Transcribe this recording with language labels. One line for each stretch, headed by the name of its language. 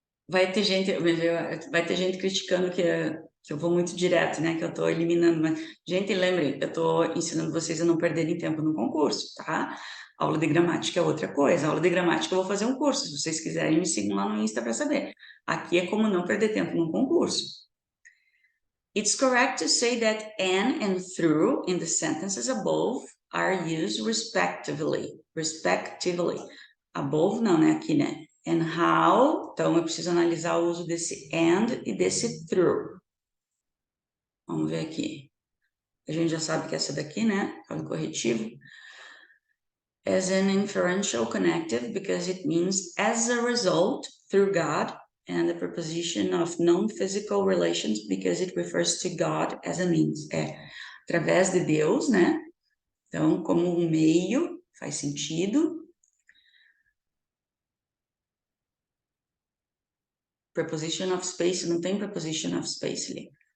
Portuguese: Vai ter gente criticando que eu vou muito direto, né? Que eu estou eliminando. Mas, gente, lembrem, eu estou ensinando vocês a não perderem tempo no concurso, tá? Aula de gramática é outra coisa. Aula de gramática eu vou fazer um curso. Se vocês quiserem, me sigam lá no Insta para saber. Aqui é como não perder tempo no concurso.
English: It's correct to say that an and through in the sentences above are used respectively.
Portuguese: Respectively. Above não, né? Aqui, né?
English: And how,
Portuguese: então eu preciso analisar o uso desse and e desse through. Vamos ver aqui. A gente já sabe que essa daqui, né? É o corretivo.
English: As an inferential connective, because it means as a result, through God, and the preposition of non-physical relations, because it refers to God as a means.
Portuguese: Através de Deus, né? Então, como um meio, faz sentido. Preposition of space, não tem preposition of space ali.